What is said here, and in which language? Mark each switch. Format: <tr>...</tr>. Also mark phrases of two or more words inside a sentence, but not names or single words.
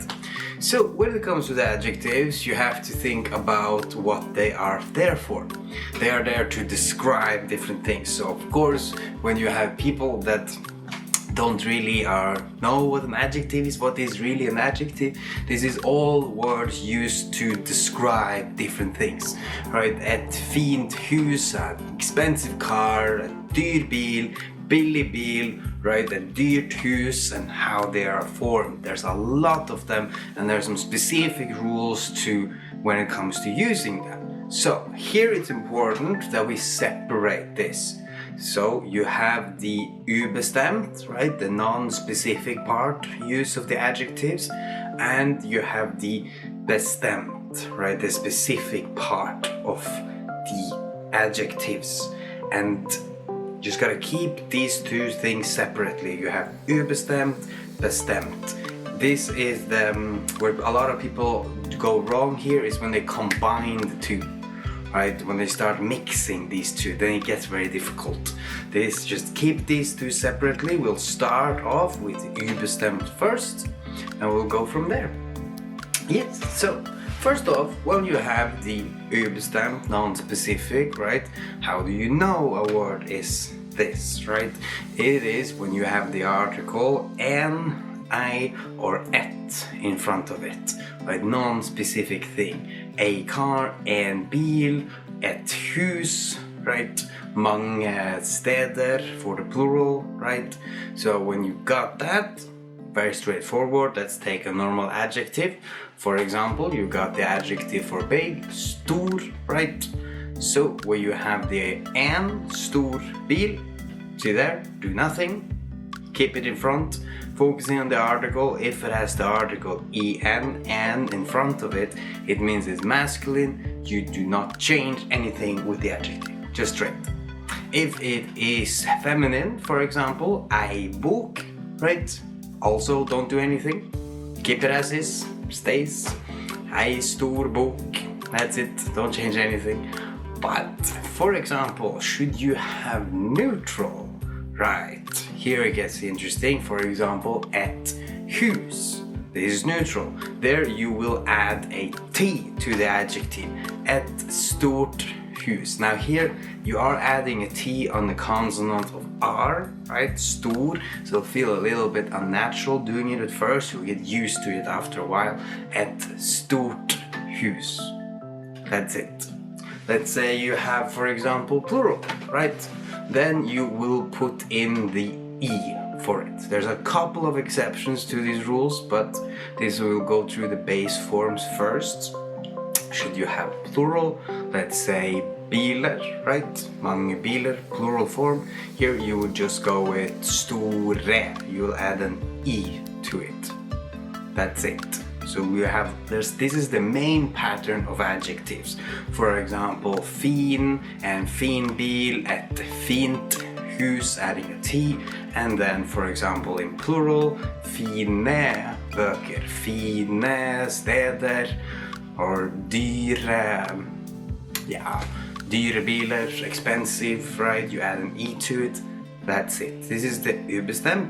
<en>So when it comes to the adjectives, you have to think about what they are there for. They are there to describe different things. So of course, when you have people that don't really know what an adjective is, what is really an adjective, this is all words used to describe different things, right?</en> <no>Ett fint hus,</no> <en>an expensive car, a</en> <no>dyr bil, billig bil,</no> <en>right?</en> <no>A dyrt hus,</no> <en>and how they are formed. There's a lot of them and there's some specific rules to when it comes to using them. So here it's important that we separate this. So you have the ubestemt, right, the non-specific part use of the adjectives, and you have the bestemt, right, the specific part of the adjectives. And just gotta keep these two things separately. You have</en> <no>ubestemt, bestemt.</no> <en>This is where a lot of people go wrong here is when they combine the two. Right, when they start mixing these two, then it gets very difficult. Just keep these two separately. We'll start off with ubestemt first, and we'll go from there. Yes, so first off, when you have the ubestemt, non-specific, right? How do you know a word is this, right? It is when you have the article en, I or ett in front of it, right? Non-specific thing. A car,</en> <no>en bil, ett hus, right? Mange steder</no> <en>for the plural, right? So when you got that, very straightforward. Let's take a normal adjective. For example, you got the adjective for big, stor, right? So where you have the</en> <no>en, stor bil,</no> <en>see there, do nothing, keep it in front. Focusing on the article, if it has the article en in front of it, it means it's masculine. You do not change anything with the adjective, just straight. If it is feminine, for example,</en> <no>ei bok,</no> <en>right? Also don't do anything. Keep it as is, stays.</en> <no>Ei stor bok,</no> <en>that's it, don't change anything. But, for example, should you have neutral? Right, here it gets interesting. For example,</en> <no>ett hus.</no> <en>This is neutral. There you will add a T to the adjective.</en> <no>Ett stort hus.</no> <en>Now here you are adding a T on the consonant of R, right? Stor. So feel a little bit unnatural doing it at first. You'll get used to it after a while.</en> <no>Ett stort hus.</no> <en>That's it. Let's say you have, for example, plural, right? Then you will put in the E for it. There's a couple of exceptions to these rules, but this will go through the base forms first. Should you have plural, let's say biler, right?</en> <no>Mange biler,</no> <en>plural form. Here you would just go with store. You will add an E to it. That's it. So we have this is the main pattern of adjectives. For example, fin and</en> <no>fin bil, ett fint hus,</no> <en>adding a T, and then for example in plural,</en> <no>fine böcker, fine steder,</no> <en>or</en> <no>dyre bilar,</no> <en>expensive, right? You add an E to it. That's it. This is the ubestemt.</en>